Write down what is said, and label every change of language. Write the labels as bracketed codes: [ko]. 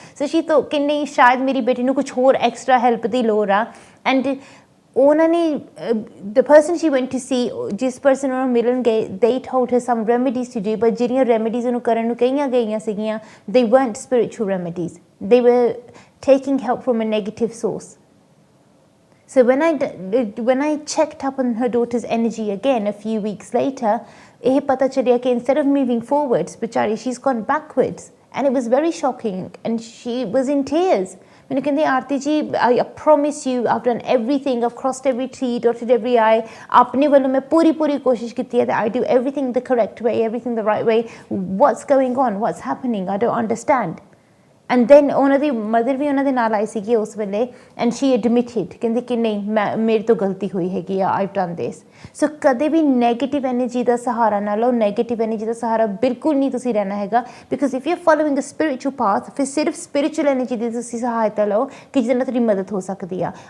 [pa] ਸੋ ਸ਼ੀ ਤੋਂ ਕਿ ਨਹੀਂ ਸ਼ਾਇਦ ਮੇਰੀ ਬੇਟੀ ਨੂੰ ਕੁਝ ਹੋਰ ਐਕਸਟਰਾ ਹੈਲਪ ਦੀ ਲੋੜ ਆ। [en] and ਉਹਨਾਂ ਨੇ the person she went to see, [pa] ਜਿਸ ਪਰਸਨ ਉਹਨਾਂ ਨੂੰ ਮਿਲਣ ਗਏ, [en] they told her some remedies to do, but [pa] ਜਿਹੜੀਆਂ ਰੈਮੇਡੀਜ਼ ਉਹਨੂੰ ਕਰਨ ਨੂੰ ਕਹੀਆਂ ਗਈਆਂ ਸੀਗੀਆਂ [en] They weren't spiritual remedies, they were taking help from a negative source. So when I checked up on her daughter's energy again a few weeks later, [pa] ਇਹ ਪਤਾ ਚੱਲਿਆ ਕਿ [en] instead of moving forwards, ਵਿਚਾਰੀ she's gone backwards, and it was very shocking and she was in tears. [pa] ਮੈਨੂੰ ਕਹਿੰਦੀ ਆਰਤੀ ਜੀ [en] I promise you I've done everything, I've crossed every T, dotted every I, [pa] ਆਪਣੇ ਵੱਲੋਂ ਮੈਂ ਪੂਰੀ ਕੋਸ਼ਿਸ਼ ਕੀਤੀ ਹੈ [en] that I do everything the correct way, everything the right way. What's going on? What's happening? I don't understand. [pa] And then ਉਹਨਾਂ ਦੀ mother ਵੀ ਉਹਨਾਂ ਦੇ ਨਾਲ ਆਈ ਸੀਗੀ ਉਸ ਵੇਲੇ, [en] and she admitted, [pa] ਕਹਿੰਦੀ ਕਿ ਨਹੀਂ ਮੇਰੇ ਤੋਂ ਗਲਤੀ ਹੋਈ ਹੈਗੀ ਆ, [en] I've done this. [pa] ਸੋ ਕਦੇ ਵੀ ਨੈਗੇਟਿਵ ਐਨਰਜੀ ਦਾ ਸਹਾਰਾ ਨਾ ਲਓ, ਨੈਗੇਟਿਵ ਐਨਰਜੀ ਦਾ ਸਹਾਰਾ ਬਿਲਕੁਲ ਨਹੀਂ ਤੁਸੀਂ ਰਹਿਣਾ ਹੈਗਾ, [en] because if you are following a spiritual path, [pa] ਫਿਰ ਸਿਰਫ ਸਪਿਰਿਚੁਅਲ ਐਨਰਜੀ ਦੀ ਤੁਸੀਂ ਸਹਾਇਤਾ ਲਓ ਕਿ ਜਿਹਦੇ ਨਾਲ ਤੁਹਾਡੀ ਮਦਦ ਹੋ ਸਕਦੀ ਆ।